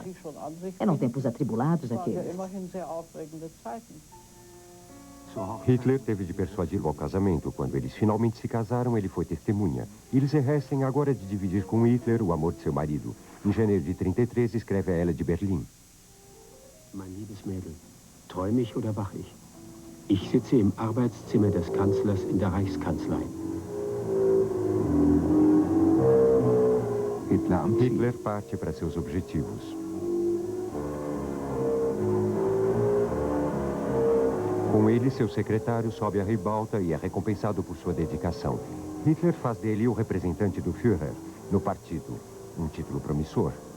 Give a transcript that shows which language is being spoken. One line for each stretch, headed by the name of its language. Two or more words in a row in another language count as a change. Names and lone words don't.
Portuguese: Eram tempos atribulados aqueles. Hitler teve de persuadi-lo ao casamento. Quando eles finalmente se casaram, ele foi testemunha. Ilse Hess tem agora de dividir com Hitler o amor de seu marido. Em janeiro de 33, escreve a ela de Berlim.
German: Mein liebes Mädel, träume ich oder wach ich? Ich sitze im Arbeitszimmer des Kanzlers in der Reichskanzlei.
Portuguese: Hitler parte para seus objetivos. Com ele, seu secretário sobe a ribalta e é recompensado por sua dedicação. Hitler faz dele o representante do Führer no partido, um título promissor.